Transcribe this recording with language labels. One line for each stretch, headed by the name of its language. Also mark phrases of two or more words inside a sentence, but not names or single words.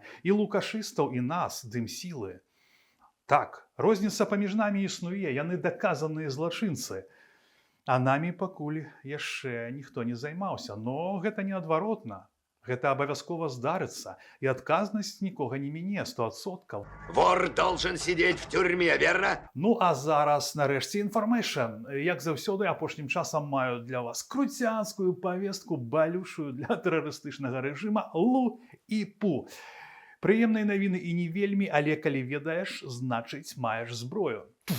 Belarusian: І лукашыстаў, і нас, дэмсілы. Так, розніца паміж намі існуе, яны даказаныя злачынцы. А намі пакуль яшчэ ніхто не займаўся. Но гэта не адваротна. Гэта абавязкова здарыцца. І адказнасць нікога не міне, 100%.
Russian: Вор должен сидеть в тюрьме, верно?
Belarusian: Ну а зараз, нарэшце, інфармейшн. Як заўсёды, апошнім часам маю для вас круцянскую павестку, балючую для тэрарыстычнага рэжыма Лу і Пу. Прыемныя навіны і не вельмі, але калі ведаеш, значыць маеш зброю.